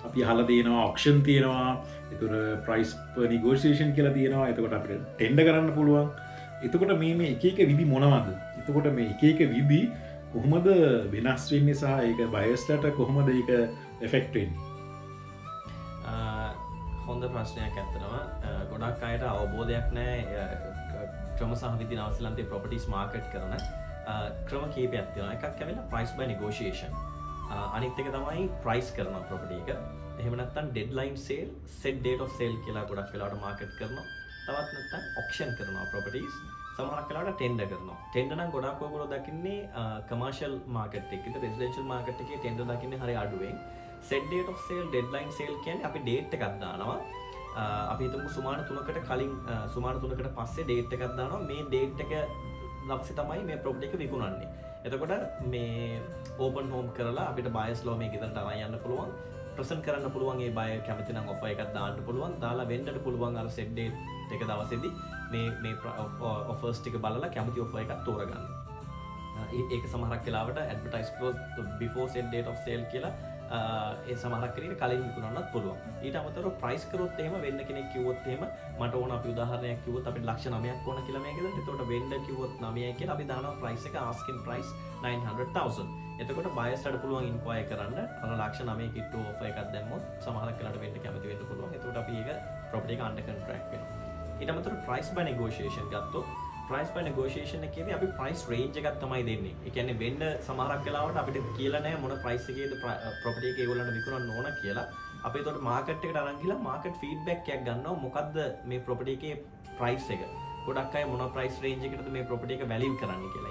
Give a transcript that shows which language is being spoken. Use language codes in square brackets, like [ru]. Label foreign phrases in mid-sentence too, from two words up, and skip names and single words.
[si] අපි අහලා තියෙනවා ඔක්ෂන් තියෙනවා එතකොට [en] price negotiation [si] කියලා තියෙනවා එතකොට අපිට ටෙන්ඩර් කරන්න පුළුවන් එතකොට මේ එක එක විදි මොනවද එතකොට මේ එක විදි කොහොමද වෙනස් වෙන්නේ සහ ඒක බයස්ලට කොහොමද ඒක එෆෙක්ට් වෙන්නේ හොඳ ප්‍රශ්නයක් ඇත්තනවා ගොඩක් අයට අවබෝධයක් නෑ ක්‍රම සහ විදි නවසීලන්තේ [en] properties market [si] කරන ක්‍රම කීපයක් තියෙනවා එකක් ඇවිල්ලා [en] price by negotiation [si] අනිත් එක තමයි price කරන ප්‍රොපර්ටි එක එහෙම නැත්නම් [en] deadline sale set date of sale [si] කියලා ගොඩක් වෙලාවට මාකට් කරනවා තවත් නැත්නම් auction කරනවා properties සමහරක් වෙලාවට ටෙන්ඩර් කරනවා ටෙන්ඩර් නම් ගොඩක් ඔයගොල්ලෝ දකින්නේ [en] commercial market [si] එකේ [en] residential market [si] එකේ ටෙන්ඩර් දකින්නේ හරිය අඩුවෙන් [en] set date of sale deadline sale [si] කියන්නේ අපි date එකක් දානවා අපි හිතමු සුමාන 3කට කලින් සුමාන 3කට පස්සේ date එකක් දානවා මේ date එක දවසේ තමයි මේ property එක විකුණන්නේ එතකොට මේ [en] open home [si] කරලා අපිට [en] buyers law [si] මේ ගෙදරට අරන් යන්න පුළුවන් ප්‍රසන්ට් කරන්න පුළුවන් ඒ buyer කැමති නම් offer එකක් දාන්න පුළුවන් දාලා වෙන්නට පුළුවන් අර [en] set date [si] එක දවසේදී මේ offers ටික බලලා කැමති offer එකක් තෝරගන්න. ඒක සමහරක් වෙලාවට [en] advertise close before set date of sale [si] කියලා ඒ සමහරක් කෙනෙක් කලින් විකුණන්නත් පුළුවන්. ඊට අමතරව price කරොත් එහෙම වෙන්න කෙනෙක් කිව්වොත් එහෙම මට ඕන අපි උදාහරණයක් කිව්වොත් අපිට ලක්ෂ 9ක් ඕන කියලා මේකද. එතකොට වෙන්න කිව්වොත් 9යි කියලා අපි දානවා price එක [en] asking price 900,000. [si] එතකොට බයර්ස්ට පුළුවන් ඉන්ක්වයර් කරන්න අර ලක්ෂ 9 කිට්ටු offer එකක් දැම්මොත් සමහරක් වෙලාවට වෙන්න කැමති වෙන්න පුළුවන්. එතකොට අපි ඒක property එක [en] under contract [si] වෙනවා. ඊට අමතරව [en] price by negotiation [si] ගත්තොත් [en] price by negotiation [si] එකේදී අපි [en] price range [si] එකක් තමයි දෙන්නේ. ඒ කියන්නේ වෙන්න සමහරක් වෙලාවට අපිට කියලා නැහැ මොන price එකේද property එක ඒගොල්ලන්ට විකුණන්න ඕන කියලා. අපි ඒතකොට market එකට අරන් ගිහලා [en] market feedback [si] එකක් ගන්නවා මොකද්ද මේ property එකේ price එක. ගොඩක් අය මොන [en] price range [si] එකකටද මේ property එක value කරන්නේ කියලා.